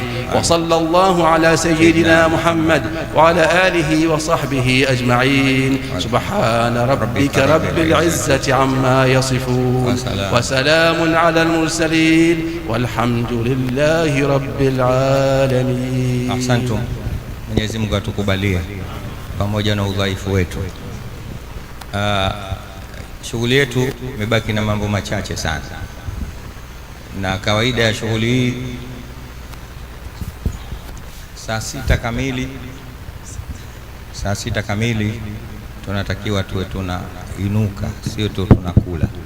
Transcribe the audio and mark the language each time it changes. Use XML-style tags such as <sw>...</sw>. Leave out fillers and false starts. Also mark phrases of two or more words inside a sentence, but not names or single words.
<ar>وصلى الله على سيدنا محمد وعلى آله وصحبه أجمعين. سبحان ربك رب العزة عما يصفون، وسلام على المرسلين، والحمد لله رب العالمين. Ahsantum.</ar> <sw>Mwenyezi Mungu atukubalie pamoja na udhaifu wetu. Shughuli yetu imebaki na mambo machache sana, na kawaida ya shughuli hii saa sita kamili tunatakiwa tuwe tunainuka, sio tu tunakula.</sw>